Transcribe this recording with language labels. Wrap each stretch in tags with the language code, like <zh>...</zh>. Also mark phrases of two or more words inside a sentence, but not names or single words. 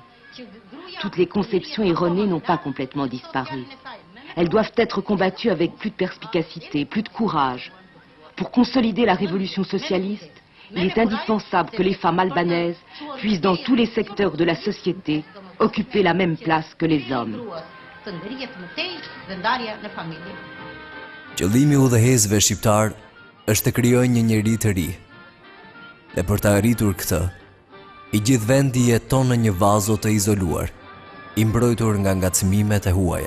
<fr>Toutes les conceptions erronées n'ont pas complètement disparu. Elles doivent être combattues avec plus de perspicacité, plus de courage. Pour consolider la révolution socialiste, il est indispensable que les femmes albanaises puissent dans tous les secteurs de la société occuper la même place que les hommes.</fr> <sq>Qëllimi i udhëhecësve shqiptar është të krijojnë një njeri të ri. Dhe për të arritur këtë, i gjithë vendi jeton në një vazo të izoluar, i mbrojtur nga ngacmimet e huaja.</sq>